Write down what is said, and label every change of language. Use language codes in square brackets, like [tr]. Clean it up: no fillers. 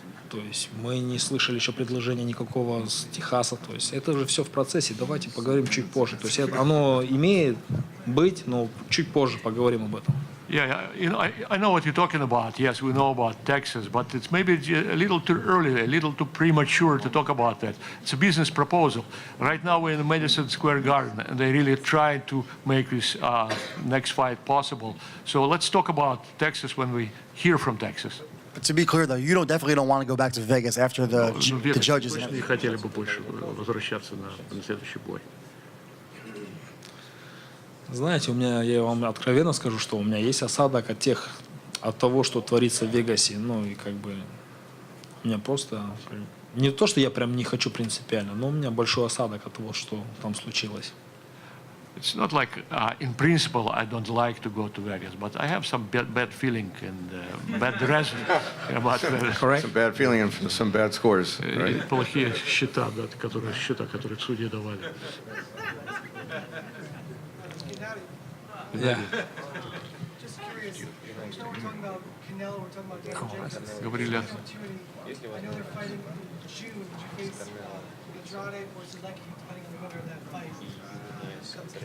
[ru] То есть мы не слышали еще предложения никакого с Техаса. То есть это же все в процессе. Давайте поговорим чуть позже. То есть оно имеет быть, но чуть позже поговорим об этом. [en] Yeah, I know what you're talking about. Yes, we know about Texas, but it's maybe a little too early, a little too premature to talk about that. It's a business proposal. Right now we're in the Madison Square Garden, and they really try to make this next fight possible. So let's talk about Texas when we hear from Texas. But to be clear, though, you definitely don't want to go back to Vegas after the judges. [ru] Не хотели бы больше возвращаться на следующий бой. Знаете, я вам откровенно скажу, что у меня есть осадок от того, что творится в Вегасе. Ну и как бы у меня просто не то, что я прям не хочу принципиально, но у меня большой осадок от того, что там случилось. [en] It's not like, in principle, I don't like to go to Vegas, but I have some bad feeling and bad result about Vegas. Correct? Some bad feeling and some bad scores. Right? [ru] Плохие счета, да, которые судьи давали. [en] Yeah. Just curious, I know we're talking about Canelo, we're talking about Gennady GGG. [ru] Говорили о... [en] I know they're fighting in June. Would you face Andrade or Selecki, depending on the winner of that fight?